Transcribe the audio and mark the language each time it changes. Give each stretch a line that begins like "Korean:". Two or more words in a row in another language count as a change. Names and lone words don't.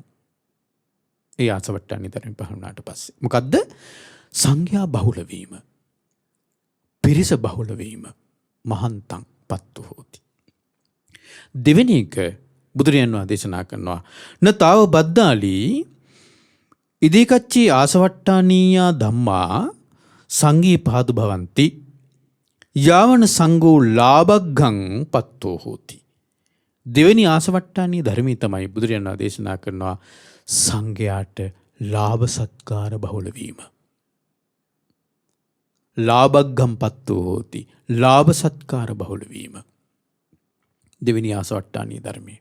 Sinhala: ඒ ආසවට්ටානීය ධර්ම පහළ වුණාට පස්සේ. මොකද්ද? සංඝයා බහුල වීම. පිරිස බහුල වීම.
Pali: මහන්තං පත්තු හෝති.
Sinhala: දෙවෙනි එක බුදුරජාණන් වහන්සේ දේශනා කරනවා
Pali: න තාව බද්දාලි ඉදිකච්චි ආසවට්ටානීයා ධම්මා සංඝී පාදු භවಂತಿ යාවන සංඝෝ ලාභග්ගං පත්තෝ හෝති.
Sinhala: දෙවෙනි ආසවට්ටානීය ධර්මී තමයි බුදුරජාණන් වහන්සේ දේශනා කරනවා සංඝයාට ලාභ සත්කාර බහුල වීම.
Pali: ලාභග්ගං පත්තෝ හෝති.
Sinhala: ලාභ සත්කාර බහුල වීම. දෙවෙනි ආසවට්ටානීය ධර්මයේ.